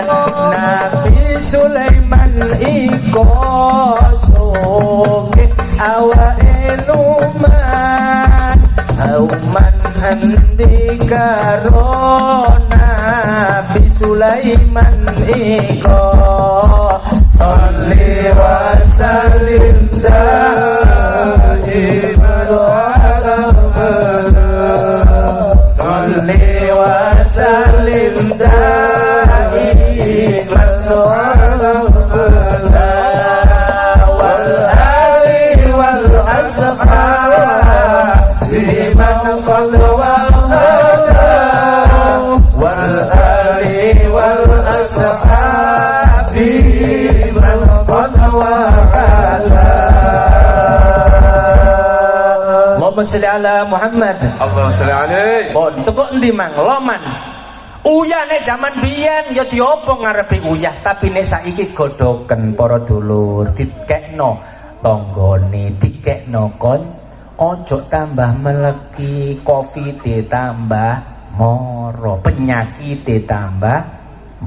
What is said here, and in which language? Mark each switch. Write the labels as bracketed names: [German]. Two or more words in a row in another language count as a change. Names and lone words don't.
[Javanese] Nabi Sulaiman iko soge awake lumat. Auman endi karo Nabi Sulaiman iko. [Arabic] صل وسلم دائما على محمد. صل وسلم دائما على محمد والآل والأصحاب من قد وحده والآل والأصحاب من قد وحده. اللهم صل على محمد. اللهم صل عليه. [Javanese] Pon tekok endi mang loman. Uyah nek jaman biyen ya diopo ngarepe uyah, tapi nek saiki godhoken para dulur, dikekno tanggane, dikekno kon ojo tambah meleki, Covid tambah moro, penyakit tambah moro.